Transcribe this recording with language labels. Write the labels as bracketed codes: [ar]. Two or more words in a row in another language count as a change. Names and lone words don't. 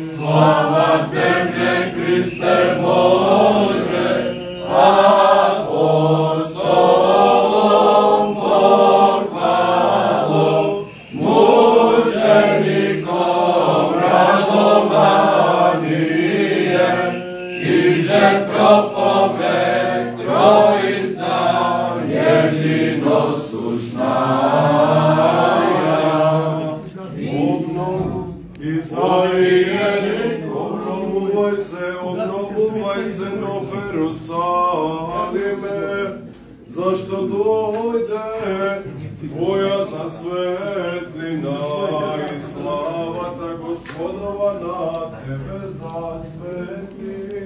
[cu] Слава Тебе, Христе Боже, апостолом похвалу, мучеником радование, и же проповедь Троица единосущная. [mk] Израиле, обновувај се, нов Ерусалиме, зашто дојде Твојата светлина и славата Господова на Тебе засветли.